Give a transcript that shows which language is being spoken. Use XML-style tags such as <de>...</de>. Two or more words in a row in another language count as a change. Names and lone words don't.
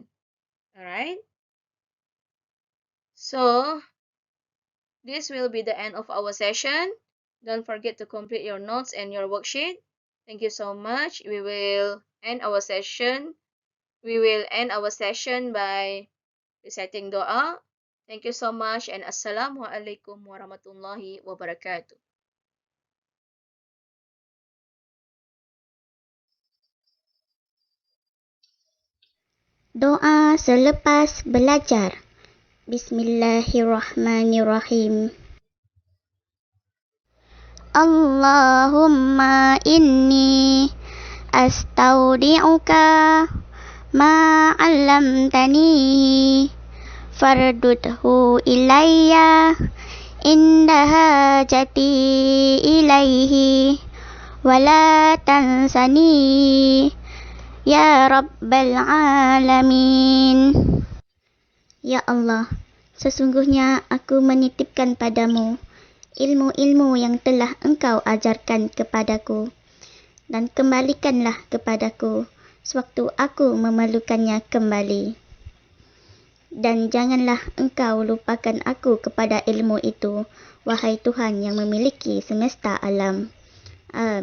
<en>Alright, so this will be the end of our session. Don't forget to complete your notes and your worksheet. Thank you so much. We will end our session by reciting doa. Thank you so much, and</en> <ar>السلام عليكم ورحمة الله وبركاته.</ar> <ms>Doa selepas belajar.</ms> <ar>Bismillahirrahmanirrahim. اللهم إني أستودعك ما علمتني فاردده إلي عند حاجتي إليه ولا تنسني يا رب العالمين.</ar> <ms>Ya Allah, sesungguhnya aku menitipkan padamu ilmu-ilmu yang telah engkau ajarkan kepadaku, dan kembalikanlah kepadaku sewaktu aku memerlukannya kembali. Dan janganlah engkau lupakan aku kepada ilmu itu, wahai Tuhan yang memiliki semesta alam.</ms>